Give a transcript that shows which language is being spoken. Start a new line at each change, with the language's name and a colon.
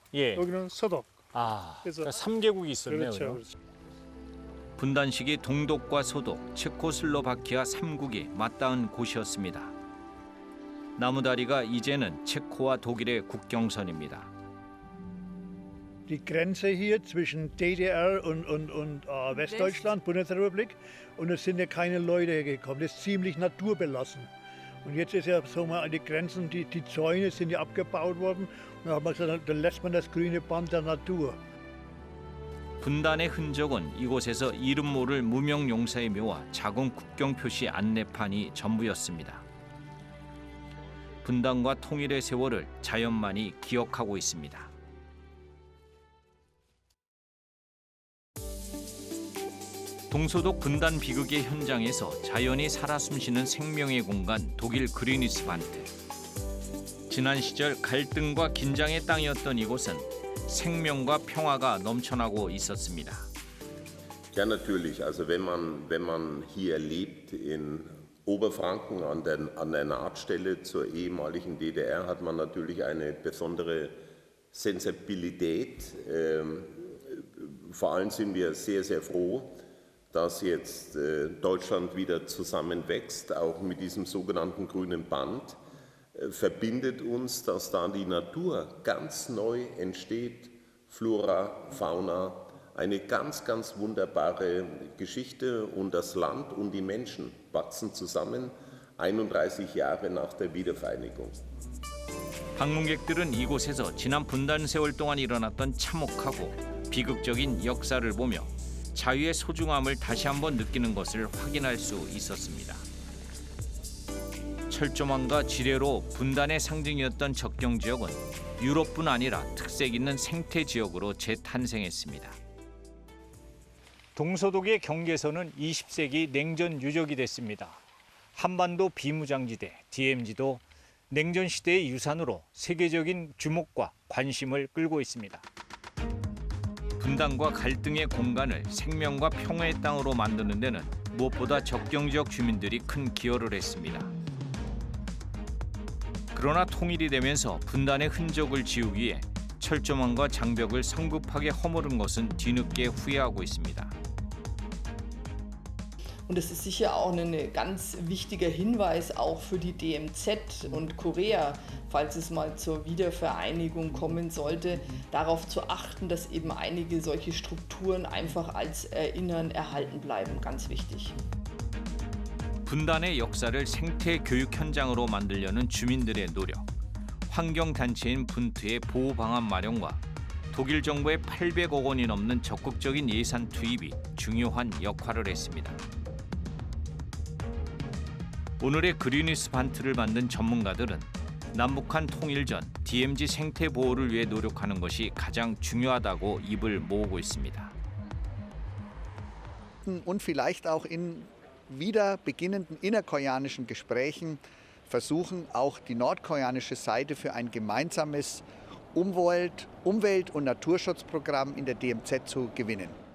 Korean: 예. 여기는 서독. 아, 그래서 그러니까 3개국이 있었네요. 그렇죠, 그렇죠. 분단 시기 동독과 소독, 체코슬로바키아 3국이 맞닿은 곳이었습니다. 나무다리가 이제는 체코와 독일의 국경선입니다.
German: Die Grenze hier zwischen DDR und Westdeutschland, Bundesrepublik, und es sind ja keine Leute hergekommen. Das ist ziemlich naturbelassen. Und jetzt ist ja so mal die Grenzen, die Zäune sind ja abgebaut worden. Und dann hat man gesagt, dann lässt man das grüne Band der Natur.
Korean: 분단의 흔적은 이곳에서 이름 모를 무명 용사의 묘와 작은 국경 표시 안내판이 전부였습니다. 분단과 통일의 세월을 자연만이 기억하고 있습니다. 동서독 분단 비극의 현장에서 자연이 살아 숨쉬는 생명의 공간 독일 그리니스반트. 지난 시절 갈등과 긴장의 땅이었던 이곳은 생명과 평화가 넘쳐나고 있었습니다.
German: Ja, natürlich. Also wenn man hier lebt in Oberfranken an der Nahtstelle zur ehemaligen DDR, hat man natürlich eine besondere Sensibilität. Vor allem sind wir sehr, sehr froh, dass jetzt Deutschland wieder zusammenwächst, auch mit diesem sogenannten grünen Band, verbindet uns, dass da die Natur ganz neu entsteht, Flora, Fauna, eine ganz, ganz wunderbare Geschichte und das Land und die Menschen wachsen zusammen 31 Jahre nach der Wiedervereinigung.
Korean: 방문객들은 이곳에서 지난 분단 세월 동안 일어났던 참혹하고 비극적인 역사를 보며 자유의 소중함을 다시 한번 느끼는 것을 확인할 수 있었습니다. 철조망과 지뢰로 분단의 상징이었던 적경 지역은 유럽뿐 아니라 특색 있는 생태 지역으로 재탄생했습니다. 동서독의 경계선은 20세기 냉전 유적이 됐습니다. 한반도 비무장지대 DMZ도 냉전 시대의 유산으로 세계적인 주목과 관심을 끌고 있습니다. 분단과 갈등의 공간을 생명과 평화의 땅으로 만드는 데는 무엇보다 적경 지역 주민들이 큰 기여를 했습니다. 그러나 통일이 되면서 분단의 흔적을 지우기 위해 철조망과 장벽을 성급하게 허무른 것은 뒤늦게 후회하고 있습니다.
German: Und das ist sicher auch ein ganz wichtiger Hinweis auch für die DMZ und Korea, falls es mal zur Wiedervereinigung kommen sollte, darauf zu achten, dass eben einige solche Strukturen einfach als Erinnern erhalten bleiben. Ganz wichtig.
Korean: 분단의 역사를 생태 교육 현장으로 만들려는 주민들의 노력, 환경단체인 분트의 보호 방안 마련과 독일 정부의 800억 원이 넘는 적극적인 예산 투입이 중요한 역할을 했습니다. 오늘의 그리니스반트를 만든 전문가들은 남북한 통일 전 DMZ 생태 보호를 위해 노력하는 것이 가장 중요하다고 입을 모으고 있습니다.
German: Und vielleicht auch in wieder beginnenden innerkoreanischen Gesprächen versuchen, auch die nordkoreanische Seite für ein gemeinsames Umwelt- und Naturschutzprogramm in der DMZ zu gewinnen.